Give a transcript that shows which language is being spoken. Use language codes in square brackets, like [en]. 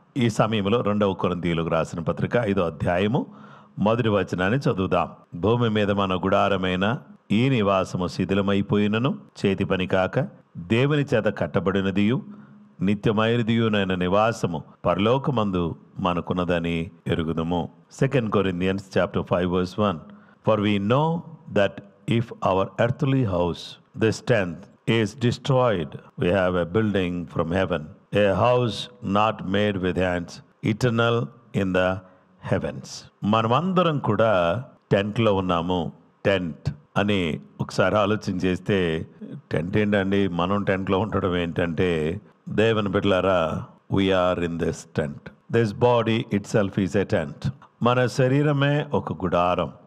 [te] ఈ సమయంలో 2వ కొరింథీయులకు రాసిన పత్రిక 5వ అధ్యాయము 1వ వచనాన్ని చదువుదాం. భూమి మీద మన గుడారమైన ఈ నివాసము శిథిలమైపోయినను చేతి పని కాక దేవుని చేత కట్టబడినదియు నిత్యమైనదియునైన నివాసము పరలోకమందు మనకున్నదని ఎరుగుదుము. [en] 2 Corinthians chapter 5 verse 1. For we know that if our earthly house, this tent, is destroyed, we have a building from heaven, a house not made with hands, eternal in the heavens. [te] మనమందరం కూడా టెంట్లో ఉన్నాము. Tent అని ఒకసారి ఆలోచన చేస్తే, tent ఏంటండి, మనం టెంట్లో ఉండడం ఏంటంటే, దేవుని బిడ్డలారా, [en] We are in this tent. This body itself is a tent. [te] మన శరీరమే ఒక గుడారం.